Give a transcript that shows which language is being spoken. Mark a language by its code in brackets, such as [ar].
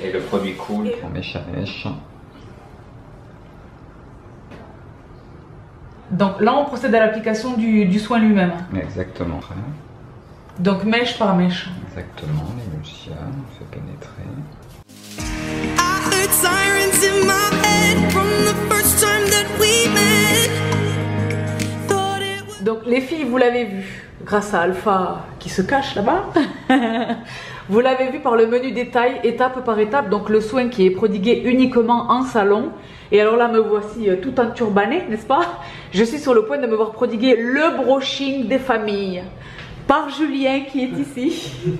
[fr] Et le produit coule pour mèche à mèche. Donc là on procède à l'application du soin lui-même. Exactement. Donc mèche par mèche. Exactement, l'émulsion, on fait pénétrer. [en] I heard sirens in my head from the first time that we met. Thought it was... [fr] Donc les filles, vous l'avez vu, grâce à Alpha qui se cache là-bas. Vous l'avez vu par le menu détail, étape par étape, donc le soin qui est prodigué uniquement en salon. Et alors là, me voici tout enturbanée, n'est-ce pas? Je suis sur le point de me voir prodiguer le brushing des familles par Julien qui est ici.